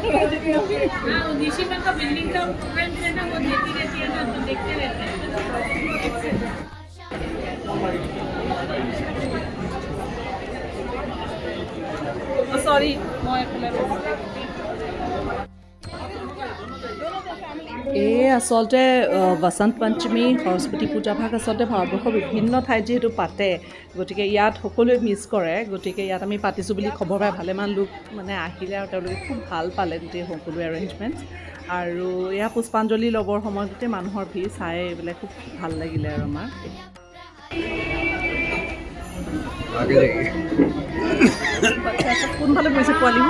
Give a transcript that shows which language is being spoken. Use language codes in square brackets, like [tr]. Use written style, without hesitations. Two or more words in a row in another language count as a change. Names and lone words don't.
[hi] निशी में का बिल्डिंग का प्रोग्राम है ना वो देती रहती है ना तो देखते रहते हैं [as] सॉरी এই আচলতে বসন্ত পঞ্চমী সৰস্বতী পূজাভাগ আচলতে ভাৰতবৰ্ষৰ বিভিন্ন ঠাইত যিহেতু পাতে গতিকে ইয়াত সকলোৱে মিছ কৰে গতিকে ইয়াত আমি পাতিছোঁ বুলি খবৰ পাই ভালেমান লোক মানে আহিলে আৰু তেওঁলোকে খুব ভাল পালে গোটেই সকলো এৰেঞ্জমেণ্টছ আৰু এয়া পুষ্পাঞ্জলি ল'বৰ সময়ত গোটেই মানুহৰ ভিৰ চাই এইবিলাক খুব ভাল লাগিলে আৰু আমাৰ কোনফালে গৈছে পোৱালিবোৰ